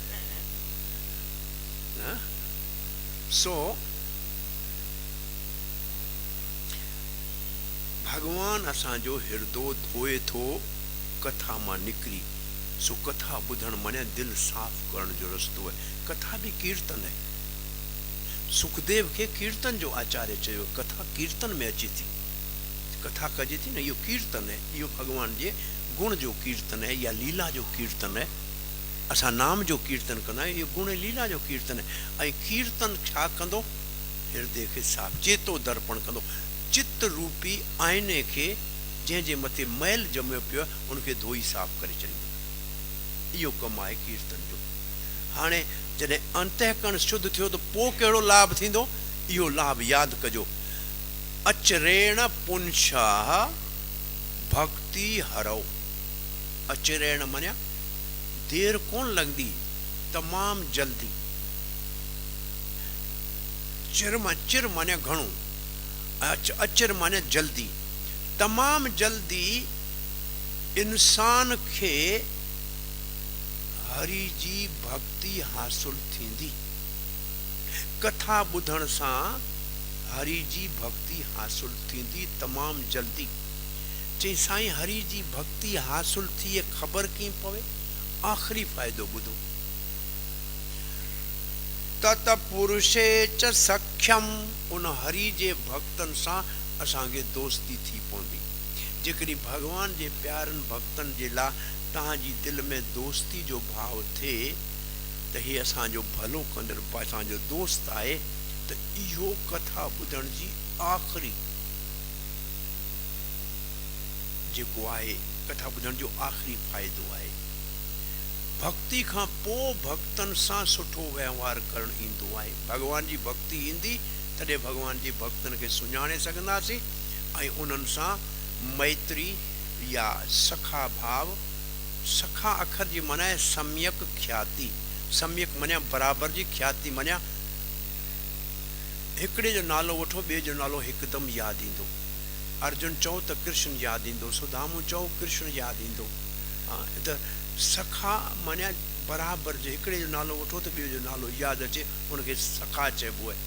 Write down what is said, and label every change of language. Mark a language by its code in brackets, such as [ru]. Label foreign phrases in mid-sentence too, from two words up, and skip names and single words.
[sd] सो भगवान असांजो हिरदो धोए थो कथा मां निकिरी। सो कथा ॿुधणु माने दिलि साफ़ करण जो रस्तो आहे। कथा बि कीर्तन आहे। सुखदेव खे कीर्तन जो आचार्य चयो, कथा कीर्तन में अचे थी, कथा कजे थी न, इहो कीर्तन आहे। इहो भगवान जे गुण जो कीर्तन है या लीला जो कीर्तन है, असां नाम जो कीर्तन कंदा आहियूं, इहो गुण लीला जो कीर्तन है। ऐं कीर्तन छा कंदो? हृदय खे साफ़ चेतो दर्पण कंदो, चित्त रूपी आईने खे जंहिंजे मथे मैल ॼमियो पियो आहे उनखे धोई साफ़ करे छॾींदो। इहो कमु आहे कीर्तन जो। हाणे जॾहिं अंतःकरण शुद्ध थियो त पोइ कहिड़ो लाभ थींदो? इहो लाभ यादि कजो। [sa] अचरेण पुंछाह भक्ति हरओ। [sd] अचरेण माना देर कोन लॻंदी, तमामु जल्दी। चिर माने घणो, अचर माने जल्दी, तमामु जल्दी इंसान खे हरि जी भक्ति हासिल थींदी। कथा ॿुधण सां हरि जी भक्ति हासिल थींदी तमामु जल्दी। चई साईं हरि जी भक्ति हासिल थी ख़बर कीअं पवे? आख़िरी फ़ाइदो ॿुधो। [sa] तत पुरुषे च सख्यम, [sd] उन हरि जे भक्तनि सां असांखे दोस्ती थी पवंदी। जेकॾहिं भॻवान जे प्यारनि भक्तनि जे लाइ तव्हांजी दिलि में दोस्ती जो भाव थिए त हे असांजो भलो कंदड़ असांजो दोस्त आहे, त इहो कथा ॿुधण जी आख़िरी जेको आहे, कथा ॿुधण जो आख़िरी फ़ाइदो आहे। भक्ति खां पोइ भक्तनि सां सुठो व्यवहार करणु ईंदो आहे। भॻवान जी भक्ति ईंदी तॾहिं भॻवान जे भक्तनि खे सुञाणे सघंदासीं ऐं उन्हनि सां मैत्री या सखा भाव। सखा अखर जी माना आहे [sa] सम्यक ख्याति। [sd] सम्यक मञा बराबरि जी, ख्याति मञा हिकिड़े जो नालो वठो ॿिए जो नालो हिकदमि यादि ईंदो। अर्जुन चओ त कृष्ण यादि ईंदो, सुदामू चओ कृष्ण यादि ईंदो। त सखा मञा बराबरि जो, हिकिड़े जो नालो वठो त ॿिए जो नालो यादि अचे, उनखे सखा चइबो आहे।